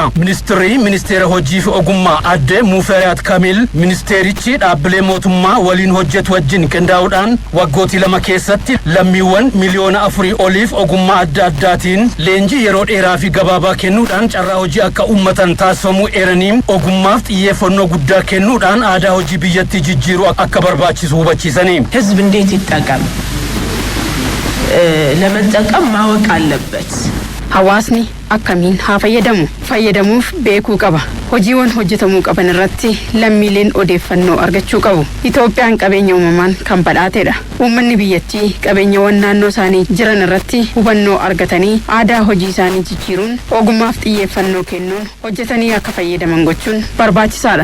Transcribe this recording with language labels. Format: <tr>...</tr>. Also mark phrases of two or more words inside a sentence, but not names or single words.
<om>Ministeera hojii fi ogummaa adde Mufaariyaat Kaamil ministeerichi dhaabbilee mootummaa waliin hojjetu wajjin qindaa'uudhaan waggootii 2 keessatti lammiiwwan miliyoona 4 oliif ogummaa adda addaatiin leenjii yeroo dheeraa fi gabaabaa kennuudhaan carraa hojii akka uummatan taasifamuu eeranii ogummaaf xiyyeeffannoo guddaa kennuudhaan aadaa hojii biyyattii jijjiiruu akka barbaachisu ሁበቺሰኒ</om> <am>ህዝብ እንዴት ይጠቀም ለመጠቀም ማወቅ አለበት።</am> <om>hawaasni akkamiin haa fayyadamuuf beekuu qaba. Hojiiwwan hojjetamuu qaban irratti lammiileen odeeffannoo argachuu qabu. Itoophiyaan qabeenya uumamaan kan badhaatedha. Uummanni biyyattii qabeenyawwan naannoo isaanii jiran irratti hubannoo argatanii aadaa hojii isaanii jijjiiruun ogummaaf xiyyeeffannoo kennuun hojjetanii akka fayyadaman gochuun barbaachisaadha.</om>